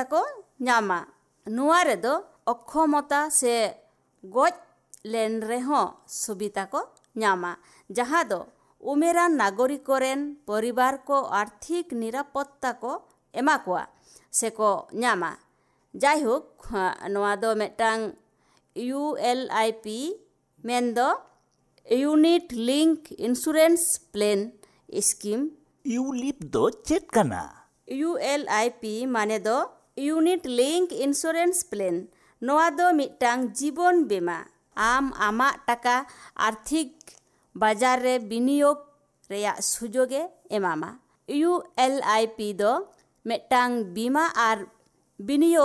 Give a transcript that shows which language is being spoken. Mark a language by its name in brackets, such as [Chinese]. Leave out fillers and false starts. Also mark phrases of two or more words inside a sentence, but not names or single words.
[Santali] কো ᱧᱟᱢᱟ নোয়া রে দো অক্ষমতা সে গজ লেন রে হঁ সুবিধা কো ᱧᱟᱢᱟ যাহা দো উমেরান নাগরিক রেন পরিবার কো আর্থিক নিরাপত্তা কো এমা কোয়া সে কো ᱧামা যাই হোক নোয়া দো মিদটাং ULIP মেন দো [English] unit link insurance plan scheme [Santali] ᱤᱭᱩᱞᱤᱯ ᱫᱚ ᱪᱮᱫ ᱠᱟᱱᱟ ULIP মানে দো [English] unit link insurance plan [Santali] নোয়া দো মিদটাং জীবন বীমা আম আমা টাকা আর্থিক বাজার রে বিনিয়োগ রেয়া সুযোগে এমামা ULIP দো মিদটাং বীমা আর বিনিয়োগ